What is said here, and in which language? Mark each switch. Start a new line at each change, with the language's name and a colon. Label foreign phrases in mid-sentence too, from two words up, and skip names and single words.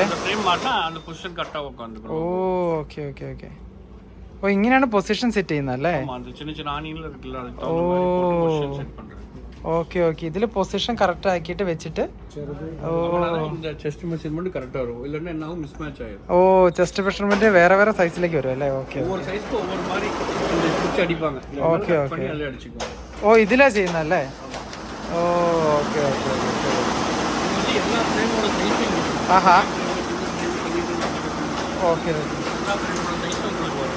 Tamil: அந்த ஃப்ரேம் மாட்டா அந்த
English: position correcta
Tamil: உட்காந்துக்கணும்.
English: okay okay okay.
Malayalam: ഓ, ഇങ്ങനെയാണ്
English: position set
Malayalam: ചെയ്യുന്നത് അല്ലേ?
Tamil: ஆமா அந்த சின்ன சின்ன ஆணிகள் இருக்குல்ல அதுக்கு
Malayalam: ഓ,
Tamil: தகுந்த மாதிரி போட்டு
English: position set
Tamil: பண்றது.
English: okay okay.
Malayalam: ഇതിൽ
English: position correct
Malayalam: ആക്കിയിട്ട് വെച്ചിട്ട് ഓ
Tamil: இந்த
English: chest measurement
Tamil: கரெக்டா வரும், இல்லன்னா என்ன ஆகும் மிஸ்மேட்ச் ஆயிடும்.
Malayalam: ഓ,
English: chest measurement
Malayalam: വേറെ വേറെ സൈസിലേക്ക് വരും അല്ലേ? ഓക്കെ.
Tamil: ஒவ்வொரு சைஸ்க்கு ஒவ்வொரு மாதிரி ஸ்டிச் அடிப்பாங்க. ஓகே, கட் ஓகே. பண்ணி அதிலே அடிச்சுக்குவாங்க.
Malayalam: ഓ, ഇതിലാ ചെയ്യുന്നല്ലേ? ഓ,
English: okay okay okay.
Tamil: இது எல்லா ஃப்ரேமோட சைஸும்
Malayalam: ആഹാ. ഓക്കെ
Tamil: எல்லா ஃப்ரேமோட சைஸும் உங்களுக்கு வரும்.